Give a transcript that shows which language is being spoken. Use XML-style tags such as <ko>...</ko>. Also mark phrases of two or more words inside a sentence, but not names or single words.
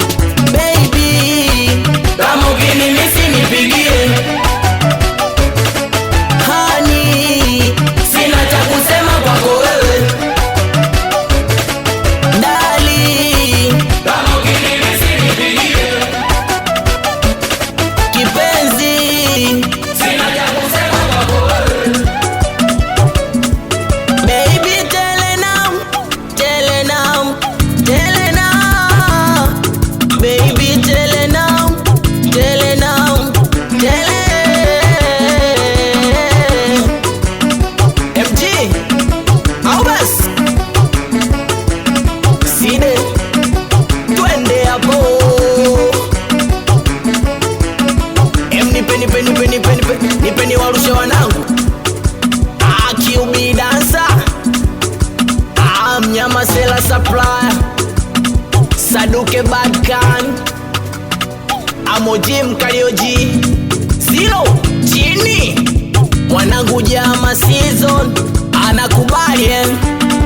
<sw>Baby kama ukinimisi nipigie, hani sina cha kusema kwako wewe, dali kama ukinimisi nipigie, kipenzi sina cha kusema kwako wewe.</sw> <en>Baby tell now, tell now, tell now, baby tell now, tell now, tell.</en> <sw>MG au basi side twende hapo, nipeni warushe wanangu, QB dancer, mnyama sela supplier, Saduke Badkan, Amoji Mkarioji, Zero chini, mwanangu Jama season anakubali</sw>